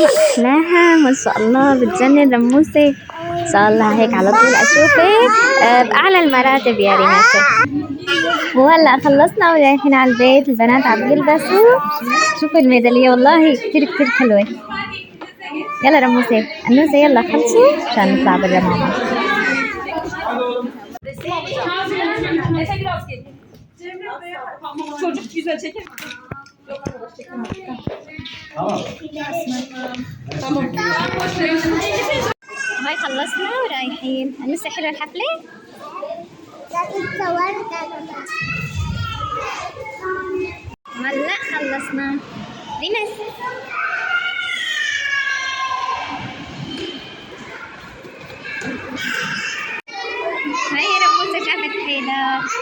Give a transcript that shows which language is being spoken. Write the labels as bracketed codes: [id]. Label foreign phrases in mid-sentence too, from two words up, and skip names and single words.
[ar] أحلاها ما شاء الله بتجنن رموسة إن شاء الله هيك على طول أشوفك بأعلى المراتب يا ريماسة. وهلا خلصنا ورايحين على البيت، البنات عم يلبسوا. شوفوا الميدالية والله كتير كتير حلوة. يلا رموسة أنوسة يلا خلصوا عشان نطلع برا ماما. [tr] Çocuk güzel çeker. Tamam. [ar] هاي خلصنا ورايحين. أنوسة حلوة الحفلة؟ هلا خلصنا. ريماس هاي رموسة شافت حيلك.